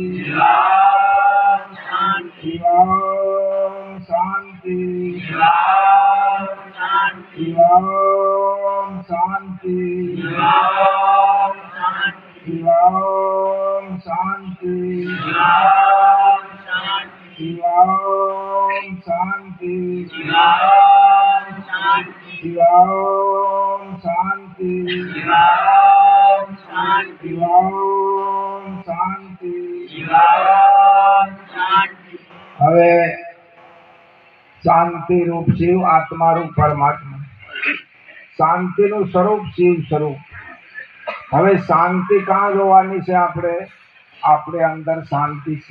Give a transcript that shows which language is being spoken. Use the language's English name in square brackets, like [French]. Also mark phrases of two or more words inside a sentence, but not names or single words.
[Sanskrit] शिवं शांति शिवं शांति शिवं शांति शिवं शांति शिवं शांति शिवं शांति [Gujarati] હવે શાંતિ રૂપ શિવ આત્મા રૂપ પરમાત્મા શાંતિનું સ્વરૂપ શિવ સ્વરૂપ હવે શાંતિ કાં જોવાની છે આપણે આપણે અંદર શાંતિ છે